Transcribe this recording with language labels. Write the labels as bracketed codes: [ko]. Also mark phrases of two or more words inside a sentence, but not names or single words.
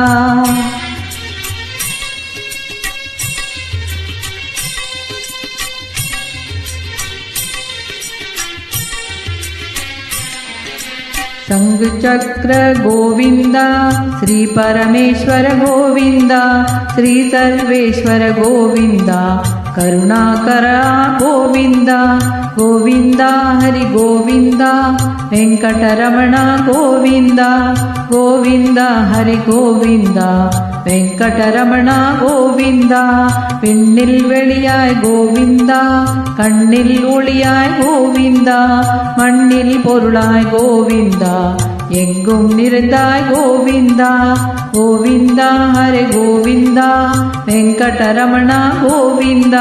[kn] ಶಂಖಚಕ್ರ ಗೋವಿಂದ, ಶ್ರೀ ಪರಮೇಶ್ವರ ಗೋವಿಂದ, ಶ್ರೀ ಸರ್ವೇಶ್ವರ ಗೋವಿಂದ, ಕರುಣಾಕರ ಗೋವಿಂದ ಗೋವಿಂದ. ಹರಿ ಗೋವಿಂದ ವೆಂಕಟರಮಣ ಗೋವಿಂದ ಗೋವಿಂದ. ಹರಿ ಗೋವಿಂದ ವೆಂಕಟರಮಣ ಗೋவிந்த. [ta] பெண்ணில் வெளியாய் கோவிந்தா, கண்ணில் ஒளியாய் கோவிந்தா, மண்ணில் பொருளாய் கோவிந்தா, எங்கும் நிறைந்தாய் கோவிந்தா. கோவிந்தா ஹரே கோவிந்தா, வெங்கடரமணா கோவிந்தா.